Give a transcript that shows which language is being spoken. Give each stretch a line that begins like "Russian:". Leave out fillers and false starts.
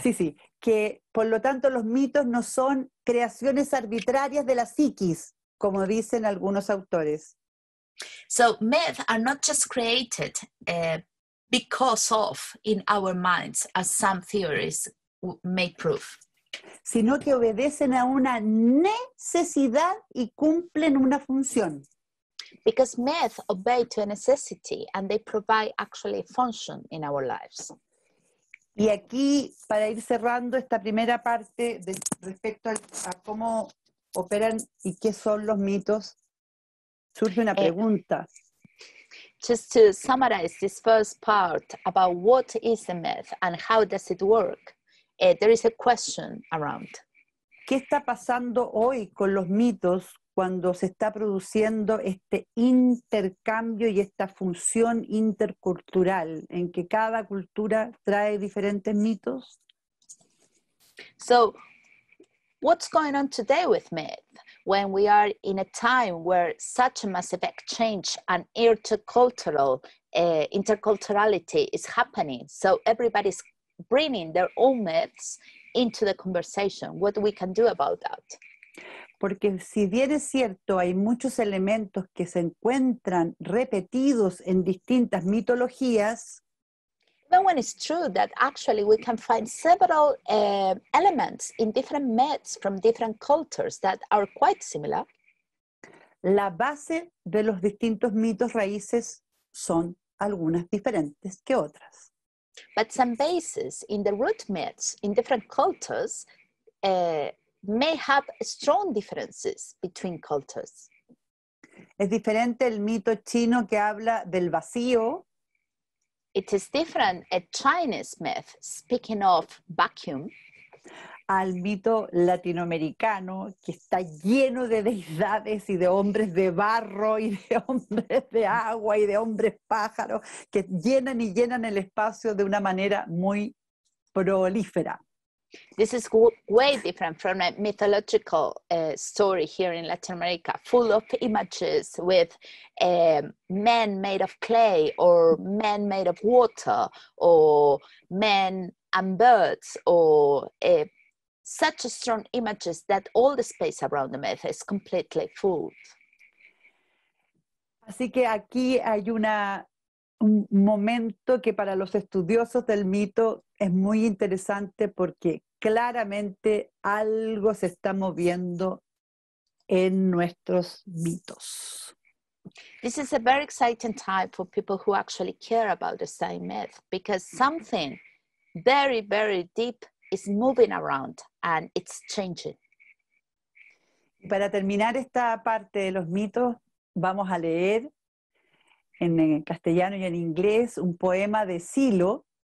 Spanish: Sí, que por lo tanto los mitos no son creaciones arbitrarias de la psiquis, como dicen algunos autores.
English: So myths are not just created because of in our minds, as some theories may prove.
Spanish: Sino que obedecen a una necesidad y cumplen una función.
English: Because myths obey to a necessity and they provide actually function in our lives.
Spanish: Y aquí, para ir cerrando esta primera parte respecto a cómo operan y qué son los mitos, surge una pregunta.
English: Just to summarize this first part about what is a myth and how does it work, there is a question around.
Spanish: ¿Qué está pasando hoy con los mitos cuando se está produciendo este intercambio y esta función intercultural en que cada cultura trae diferentes mitos?
English: So, what's going on today with myth when we are in a time where such a massive exchange and interculturality is happening? So everybody's bringing their own myths into the conversation. What we can do about that?
Spanish: Porque si bien es cierto, hay muchos elementos que se encuentran repetidos en distintas mitologías,
English: even when it's true that actually we can find several elements in different myths from different cultures that are quite similar,
Spanish: la base de los distintos mitos raíces son algunas diferentes que otras.
English: but some bases in the root myths in different cultures may have strong differences between cultures.
Spanish: Es diferente el mito chino que habla del vacío.
English: It is different a Chinese myth speaking of vacuum
Spanish: al mito latinoamericano que está lleno de deidades y de hombres de barro y de hombres de agua y de hombres pájaros que llenan y llenan el espacio de una manera muy prolífera.
English: This is way different from a mythological story here in Latin America, full of images with men made of clay or men made of water or men and birds or such strong images that all the space around the myth is completely full.
Spanish: Así que aquí hay un momento que para los estudiosos del mito es muy interesante porque claramente algo se está moviendo en nuestros mitos.
English: This is a very exciting time for people who actually care about the same myth because something very, very deep is moving around and it's changing.
Spanish: Para terminar esta parte de los mitos, vamos a leer en castellano y en inglés un poema de Silo.